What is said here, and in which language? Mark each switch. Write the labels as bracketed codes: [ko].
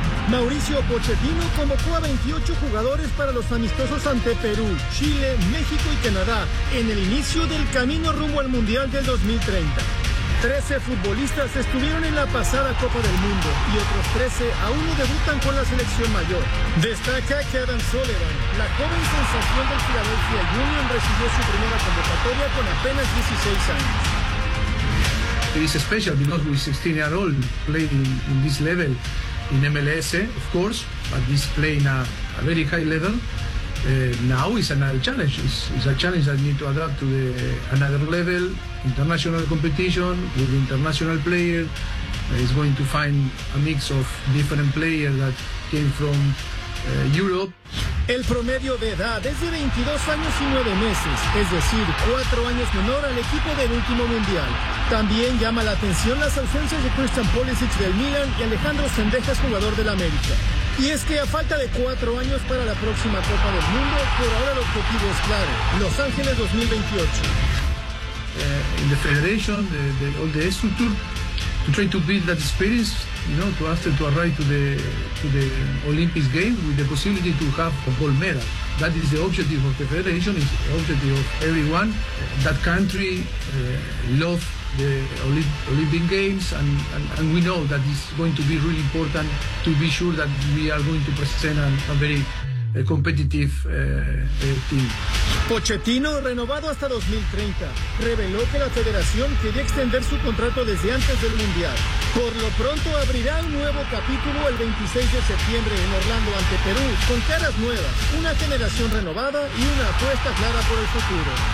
[es] Mauricio Pochettino convocó a 28 jugadores para los amistosos ante Perú, Chile, México y Canadá en el inicio del camino rumbo al Mundial del 2030. 13 futbolistas estuvieron en la pasada Copa del Mundo y otros 13 aún no debutan con la selección mayor. Destaca que Adam Sullivan, la joven sensación del Philadelphia Union, recibió su primera convocatoria con apenas 16 años. [en] It's special because we're 16 years old playing in this level. In MLS, of course, but this playing a very high level, now is another challenge. It's a challenge that need to adapt to the, another level, international competition, with international player. It's going to find a mix of different players that came from Europe. [es] El promedio de edad es de 22 años y 9 meses, es decir, 4 años menor al equipo del último mundial. También llama la atención las ausencias de Christian Pulisic del Milan y Alejandro Sendejas, jugador del América. Y es que a falta de 4 años para la próxima Copa del Mundo, por ahora el objetivo es claro, Los Ángeles 2028. [en] In the federation, all the structure, to try to build that experience. You know, to ask them to arrive to the Olympics game with the possibility to have a gold medal. That is the objective of the federation, is the objective of everyone. That country love the Olympic Games, and we know that it's going to be really important to be sure that we are going to present a very competitive team. [es] Pochettino, renovado hasta 2030, reveló que la federación quería extender su contrato desde antes del Mundial. Por lo pronto abrirá un nuevo capítulo el 26 de septiembre en Orlando ante Perú, con caras nuevas, una generación renovada y una apuesta clara por el futuro.